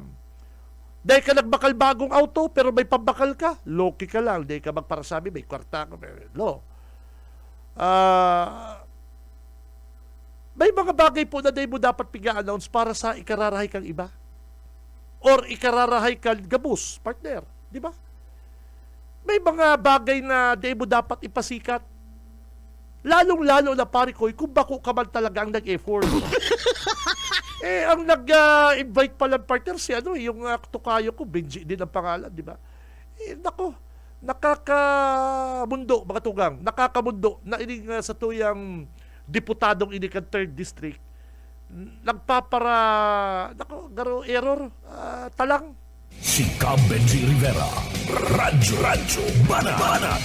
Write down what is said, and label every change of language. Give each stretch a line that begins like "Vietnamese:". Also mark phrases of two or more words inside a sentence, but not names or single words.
Bikol: Di ka nagbakal bagong auto, pero may pambakal ka, Loki ka lang. Di ka magparasabi, may kwarta ka. No. May mga bagay po na di mo dapat piga-announce para sa ikararahay kang iba. Or ikararahay kang gabos, partner. Di ba? May mga bagay na di mo dapat ipasikat. Lalong-lalo na pare ko, kung bako ka man talaga ang nag-effort. Ang nag-invite pala partner si yung tukayo ko, Benji din ang pangalan, di ba? Nako, nakakamundo, mga tugang, nakakamundo na ining sa tuyang diputadong inikan 3rd District, nagpapara, garo error, talang. Si Cam Benji Rivera, Radyo Banat.